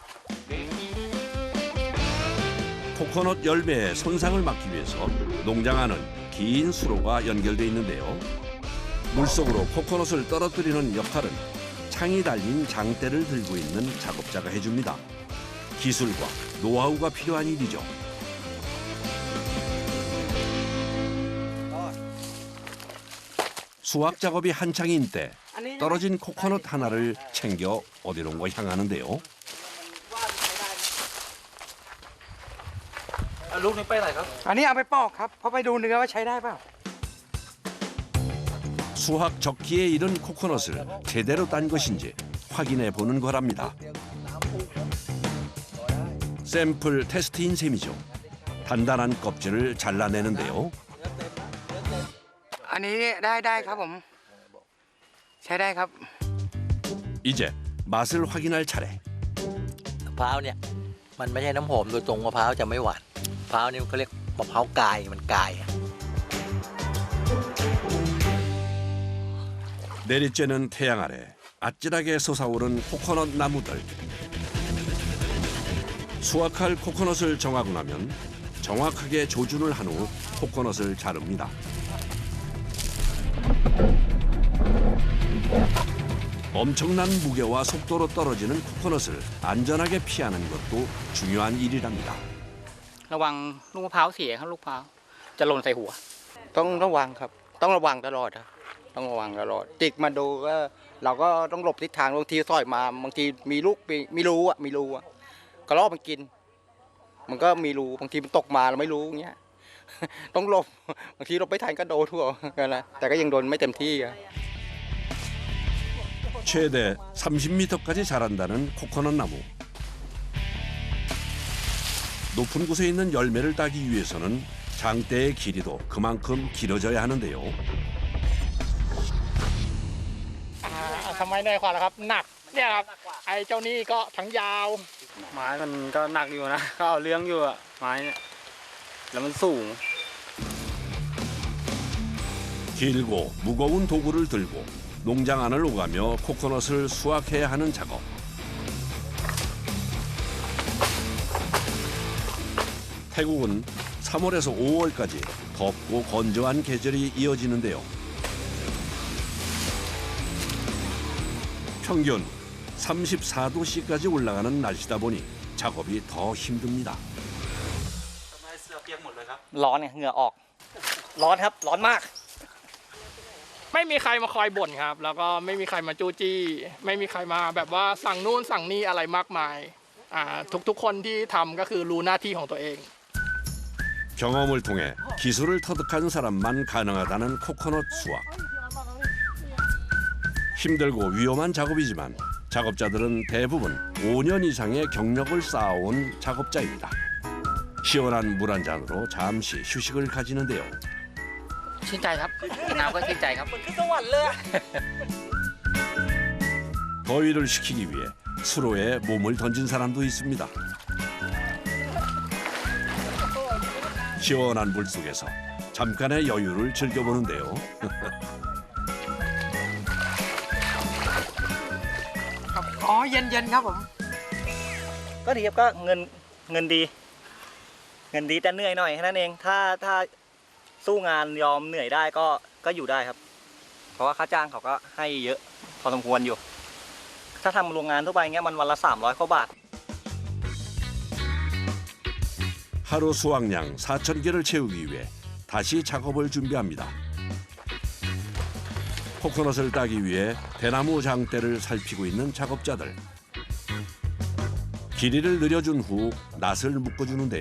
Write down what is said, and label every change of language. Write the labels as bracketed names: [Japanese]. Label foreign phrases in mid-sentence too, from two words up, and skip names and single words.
[Korean] 코코넛 열매의 손상을 막기 위해서 농장 안은 긴 수로가 연결돼 있는데요. 물속으로 코코넛을 떨어뜨리는 역할은 창이 달린 장대를 들고 있는 작업자가 해줍니다. 기술과 노하우가 필요한 일이죠. 수확 작업이 한창인 때 떨어진 코코넛 하나를 챙겨 어디론가 향하는데요. [Thai] ลูกนี้ไปไหนครับ อันนี้เอาไปปอกครับเพราะไปดูเนื้อว่าใช้ได้เปล่า [Korean] 수확 적기에 이른 코코넛을 제대로 딴 것인지 확인해 보는 거랍니다. 샘플 테스트인 셈이죠. 단단한 껍질을 잘라내는데요. [Thai] อันนี้ได้ครับผมใช้ได้ครับ [Korean] 이제 맛을 확인할 차례. [Thai] มะพร้าวเนี่ยมันไม่ใช่น้ำหอมโดยตรงมะพร้าวจะไม่หวานมะพร้าวนี่เขาเรียกมะพร้าวกายมันกาย [Korean] 내리쬐는 태양 아래 아찔하게 솟아오른 코코넛 나무들. 수확할 코코넛을 정하고 나면 정확하게 조준을 한 후 코코넛을 자릅니다. 엄청난 무게와 속도로 떨어지는 코코넛을 안전하게 피하는 것도 중요한 일이랍니다. [Thai] ระวังลูกมะพร้าวเสียครับลูกมะพร้าวจะหล่นใส่หัว ต้องระวังครับต้องระวังตลอดครับต้องระวังตลอดจิกมาดูก็เราก็ต้องหลบทิศทางบางทีสอยมาบางทีมีลูกมีรูอ่ะกระรอกมันกิน มันก็มีรูบางทีมันตกมาเราไม่รู้อย่างเงี้ย ต้องหลบบางทีหลบไม่ทันก็โดนทั่วกันนะแต่ก็ยังโดนไม่เต็มที่ครับ [Korean] 최대 30m까지 자란다는 코코넛 나무. 높은 곳에 있는 열매를 따기 위해서는 장대의 길이도 그만큼 길어져야 하는데요. [Thai] ทำไมเหนื่อยกว่าล่ะครับหนักเนี่ยครับไอ้เจ้านี่ก็ทั้งยาว ไม้มันก็หนักอยู่นะก็เอาเรื่องอยู่อะไม้เนี่ยแล้วมันสูง [Korean] 길고 무거운 도구를 들고 농장 안을 오가며 코코넛을 수확해야 하는 작업. 태국은 3월에서 5월까지 덥고 건조한 계절이 이어지는데요. 평균 34도씨까지 올라가는 날씨다 보니 작업이 더 힘듭니다. [Thai] ร้อนเนี่ยเหงื่อออก ร้อนครับร้อนมาก ไม่มีใครมาคอยบ่นครับ แล้วก็ไม่มีใครมาจู้จี้ ไม่มีใครมาแบบว่าสั่งนู่นสั่งนี่อะไรมากมายทุกคนที่ทำก็คือรู้หน้าที่ของตัวเอง [Korean] 경험을 통해 기술을 터득한 사람만 가능하다는 코코넛 수확. 힘들고 위험한 작업이지만 작업자들은 대부분 5년 이상의 경력을 쌓아온 작업자입니다. 시원한 물 한 잔으로 잠시 휴식을 가지는데요. [Thai] ชื่นใจครับน้ำก็ชื่นใจครับ [Korean] 더위를 식히기 위해 수로에 몸을 던진 사람도 있습니다. 시원한 물 속에서 잠깐의 여유를 즐겨보는데요. [Thai] อ๋อเย็นๆครับผม ก็ดีครับก็เงินดี เงินดีแต่เหนื่อยหน่อยแค่นั้นเองถ้าสู้งานยอมเหนื่อยได้ก็อยู่ได้ครับ เพราะว่าค่าจ้างเขาก็ให้เยอะพอสมควรอยู่ ถ้าทำโรงงานทั่วไปเงี้ยมันวันละ300 กว่าบาท [Korean] 하루 수확량 4,000개를 채우기 위해 다시 작업을 준비합니다. 코코넛을 따기 위해 대나무 장대를 살피고 있는 작업자들. 길이를 늘려준 후 낫을 묶어주는데요.